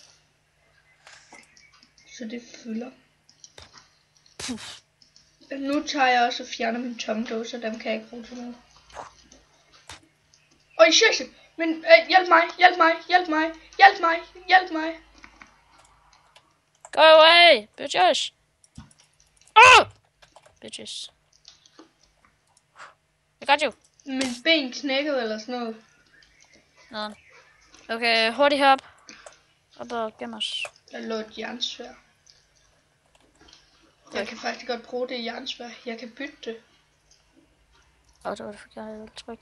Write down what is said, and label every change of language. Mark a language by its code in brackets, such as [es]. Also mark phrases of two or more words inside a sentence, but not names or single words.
[da] Så det fylder. Nu tager jeg også og fjerner mine tomme dåser, dem kan jeg ikke bruge til noget. Shit! Men hjælp mig! [en] Go away, bitches! Oh! Bitches. I got you. [da] Min ben knækkede eller sådan noget. Nå. Okay, hurtigt herop. Op og gem os. Der lå et jernsværd. Jeg kan faktisk godt bruge det jernsværd. Jeg kan bytte det. Det var det forkert, jeg ville trykke.